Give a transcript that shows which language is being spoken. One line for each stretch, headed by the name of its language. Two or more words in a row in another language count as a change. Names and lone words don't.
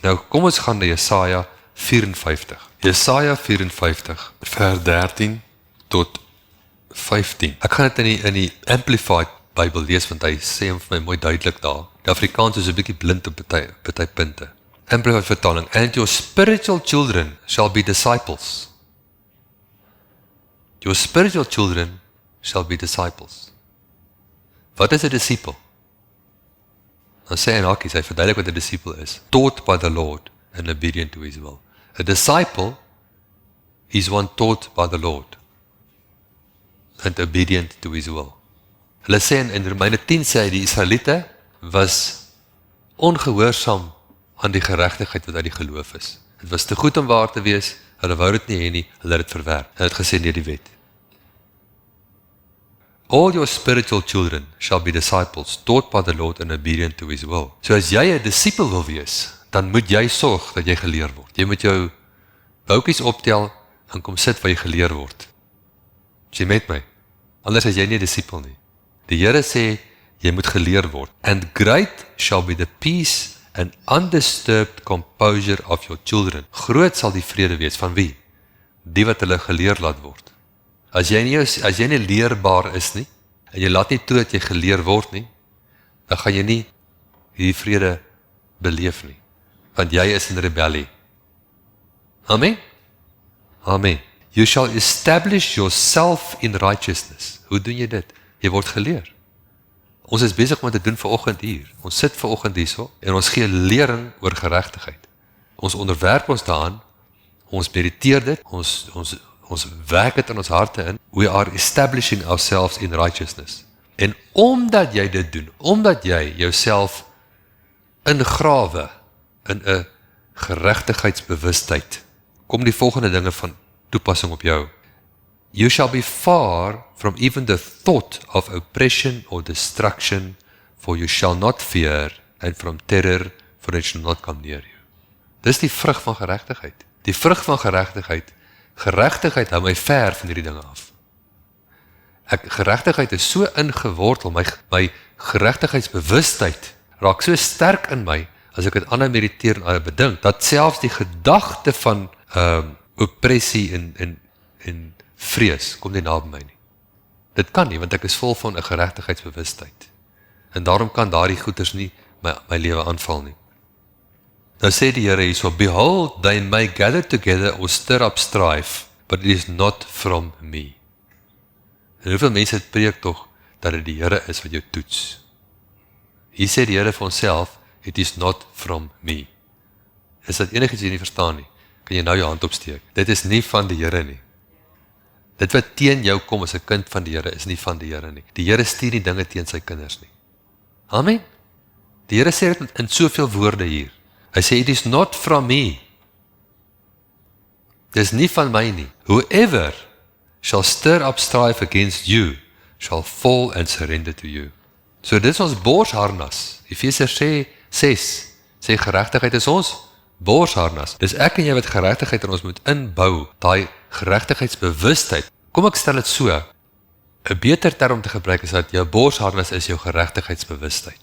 Afrikaans: Nou kom ons gaan na Jesaja 54. Jesaja 54 vers 13 tot 15. Ek gaan dit in die Amplified Bybel lees, want hy sê hom vir my mooi duidelik daar. Die Afrikaans is 'n bietjie blind op party punte. Amplified vertaling,
English: and your spiritual children shall be disciples. Your spiritual children shall be disciples.
Afrikaans: Wat is 'n disipel? Dan sê hy in hakies, hy verduidelik wat 'n disipel is.
English: Taught by the Lord and obedient to his will. A disciple is one taught by the Lord and obedient to his will.
Afrikaans: Hulle sê in Romeine 10 sê hy die Israeliete was ongehoorsaam aan die geregtigheid wat uit die geloof is. Dit was te goed om waar te wees, hulle wou dit nie hê nie, hulle het dit verwerp. Hulle het gesê nee die wet.
English: All your spiritual children shall be disciples, taught by the Lord and obedient to his will.
Afrikaans: So as jy 'n disipel wil wees, dan moet jy sorg dat jy geleer word. Jy moet jou boutjies optel en kom sit waar jy geleer word. Is jy met my? Anders is jy nie 'n disipel nie. Die Here sê, jy moet geleer word.
English: And great shall be the peace and undisturbed composure of your children.
Afrikaans: Groot sal die vrede wees van wie? Die wat hulle geleer laat word. As jy nie leerbaar is nie, en jy laat nie toe dat jy geleer word nie, dan gaan jy nie hierdie vrede beleef nie. Want jy is in rebellie. Amen? Amen.
English: You shall establish yourself in righteousness.
Afrikaans: Hoe doen jy dit? Jy word geleer. Ons is besig om te doen vanoggend hier. Ons sit vanoggend hierso en ons gee lering oor geregtigheid. Ons onderwerp ons daaraan, ons mediteer dit, ons werk dit in ons harte in.
English: We are establishing ourselves in righteousness.
Afrikaans: En omdat jy dit doen, omdat jy jouself ingrawe in 'n geregtigheidsbewustheid, kom die volgende dinge van toepassing op jou.
English: You shall be far from even the thought of oppression or destruction, for you shall not fear, and from terror, for it shall not come near you.
Afrikaans: Dis die vrug van geregtigheid. Die vrug van geregtigheid hou my ver van hierdie dinge af. Geregtigheid is so ingewortel, my geregtigheidsbewustheid raak so sterk in my, as ek dit ander mediteer en ander bedink, dat selfs die gedagte van oppressie en vrees kom nie na by my nie. Dit kan nie, want ek is vol van 'n geregtigheidsbewustheid. En daarom kan daardie goeters nie my lewe aanval nie. Nou sê die Here hierso,
English: behold, they may gather together or stir up strife, but it is not from me.
Afrikaans: En hoeveel mense het preek tog, dat dit die Here is wat jou toets. Hier sê die Here vir onsself,
English: it is not from me.
Afrikaans: is dat enigiets jy nie verstaan nie, kan jy nou jou hand opsteek. Dit is nie van die Here nie. Dit wat teen jou kom as 'n kind van die Here, is nie van die Here nie. Die Here stuur nie dinge teen sy kinders nie. Amen. Die Here sê dit in soveel woorde hier. Hy sê,
English: it is not from me.
Afrikaans: Dit is nie van my nie.
English: Whoever shall stir up strife against you, shall fall and surrender to you.
Afrikaans: So dit is ons borsharnas. Efesiërs 6 sê geregtigheid is ons borsharnas. Dis ek en jy wat geregtigheid in ons moet inbou, daai geregtigheidsbewustheid. Kom ek stel dit so, 'n beter term om te gebruik is dat jou borsharnas is jou geregtigheidsbewustheid.